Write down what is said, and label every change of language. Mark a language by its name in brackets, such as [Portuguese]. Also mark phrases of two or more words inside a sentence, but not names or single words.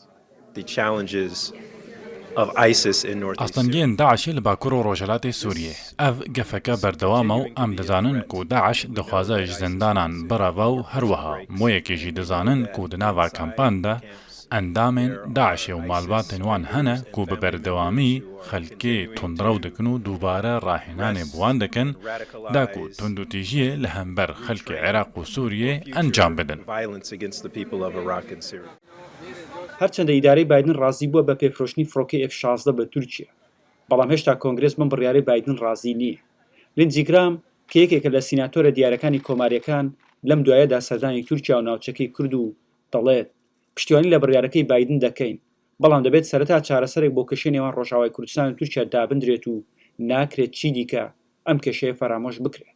[Kurdish] ئاستەنگێن داعشی لە باکوور و ڕۆژهەڵاتی سووریێ ئەڤ گەفەکە بەردەوامە و ئەم دەزانن کو داعش دەخوازایش زیندانان بەڕەڤە و هەروەها مۆیەکێژی دەزانن کو دناوا کەمپاندا ئەندامێن داعشێ و ماڵباتên wan hene ku bi berdewamî xelkê tundrew dikin û dubare rahênanê bi wan dikin da ku tundûtîjiyê li hember xelkê Iraq û Sûriyê encam bidin. [Central Kurdish] هەرچەندە ئیدارەی بایدن ڕازی بووە بە پێفرۆشتنی فڕۆکەی F-16 بە تورکیا، بەڵام هێشتا کۆنگرێس بەم بڕیارەی بایدن ڕازی نییە. لیندزی گرام کە یەکێکە لە سیناتۆرە دیارەکانی کۆماریەکان لەم دوایەدا سەردانی تورکیا و ناوچەکەی کورد و دەڵێت پشتیوانی لە بڕیارەکەی بایدن دەکەین، بەڵام دەبێت سەرەتا چارەسەرێک بۆ کێشەی نێوان ڕۆژاوای کوردستان و تورکیا دابدرێت و ناکرێت چی دیکە ئەم کێشەیە فەرامۆش بکرێت.